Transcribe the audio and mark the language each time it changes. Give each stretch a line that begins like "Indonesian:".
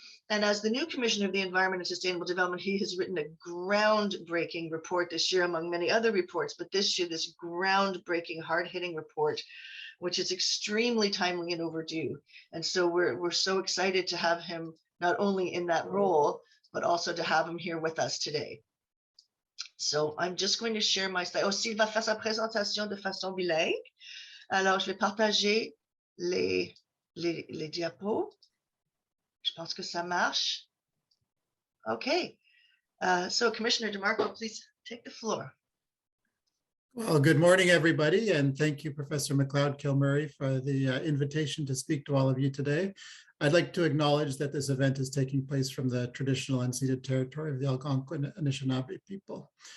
English: And as the new Commissioner of the Environment and Sustainable Development, he has written a groundbreaking report this year, among many other reports, but this year, this groundbreaking, hard-hitting report, which is extremely timely and overdue. And so we're so excited to have him not only in that role, but also to have him here with us today. So I'm just going to share my slide.
French: Aussi, il va faire sa présentation de façon bilingue. Alors, je vais partager les diapos. Je pense que ça marche. Okay.
English: So Commissioner DeMarco, please take the floor. Well, good morning, everybody, and thank you, Professor McLeod-KilMurray, for the invitation to speak to all of you today. I'd like to acknowledge that this event is taking place from the traditional unceded territory of the Algonquin Anishinaabe people.